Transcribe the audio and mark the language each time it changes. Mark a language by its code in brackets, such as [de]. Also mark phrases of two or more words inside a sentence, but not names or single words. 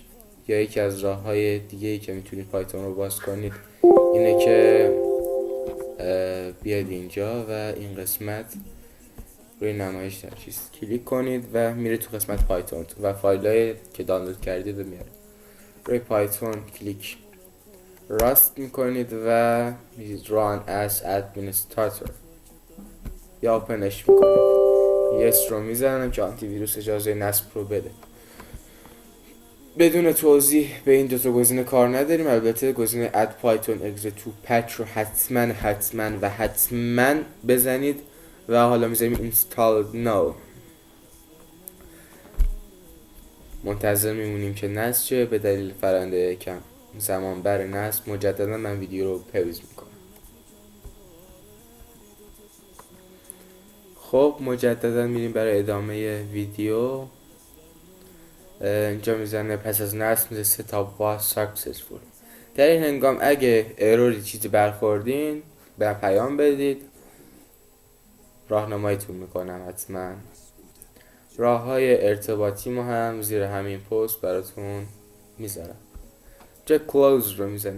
[fa] یا یکی از راه‌های دیگه‌ای که میتونید پایتون رو باز کنید اینه که بیاد اینجا و این قسمت روی نمایش در چیز کلیک کنید و میره تو قسمت پایتون و فایلایی که دانلود کردید رو میاره. روی پایتون کلیک راست میکنید و میرید [en] run as administrator [fa] یا اوپنش میکنید. yes رو میزنم که آنتی ویروس اجازه نصب رو بده. بدون توضیح به این دوتا گزینه کار نداریم. البته گزینه [en] add python exit to patch [fa] رو حتما بزنید و حالا میذاریم [en] install now. [fa] منتظر میمونیم که نصب شه. به دلیل فرآیند کم زمان بر نصب مجددا من ویدیو رو پوز میکنم. خب مجددا میریم برای ادامه ویدیو. اینجا میزنه پس از نصب میزنه [en] setup was successful. [fa] در این هنگام اگه اروری چیزی برخوردین به پیام بدید. راهنماییتون میکنم حتما. راه‌های ارتباطی ما هم زیر همین پست براتون میذارم. جا کلوز رو میزنیم.